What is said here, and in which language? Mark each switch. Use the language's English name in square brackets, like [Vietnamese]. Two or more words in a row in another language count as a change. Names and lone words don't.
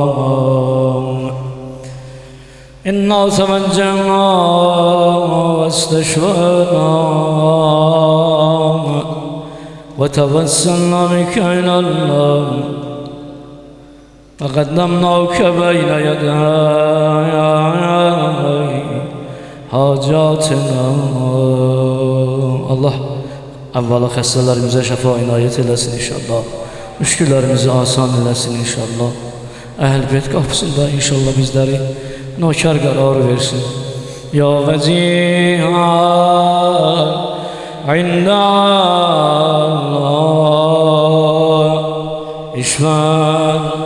[Arabic] إنا توجهنا واستشفعنا وتوسلنا بك إلى الله وقدمناك بين يدي حاجاتنا. [Azerbaijani] Allah evvela xəstələrimize şəfa inayet eləsin inşallah. Müşküllerimizi asan eləsin inşallah. Əhl-beyt qapısında inşallah bizləri nokar qərar versin. [Arabic] يا وجيها عند الله اشفع.